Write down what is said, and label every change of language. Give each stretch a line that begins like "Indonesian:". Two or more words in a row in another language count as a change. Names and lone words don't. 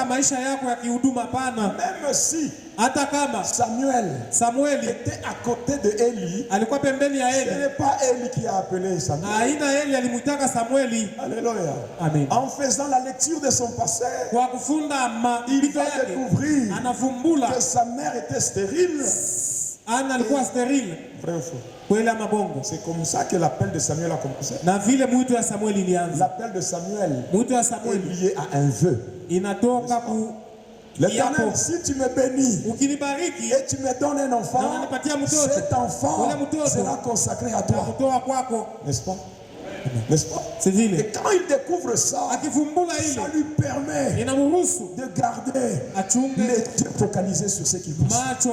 French: Même si Samuel était à côté de Élie, ce n'est pas Élie qui a appelé Samuel. Alléluia. Amen. En faisant la lecture de son passé, il va découvrir que sa mère était stérile.
Swahili: Anna alikuwa stérile.
French: Vrai ou faux?
Swahili: Kweli ama bongo?
French: C'est comme ça que l'appel de Samuel a commencé.
Swahili: Na vile mwito ya Samuel ilianza.
French: L'appel de Samuel est lié à un vœu.
Swahili: Inatoka ku
French: L'Éternel, si tu me bénis et tu me donnes un enfant, cet enfant sera consacré à toi. N'est-ce pas? N'est-ce pas? Et quand il découvre ça, ça lui permet de garder les yeux focalisés sur ce qu'il pense.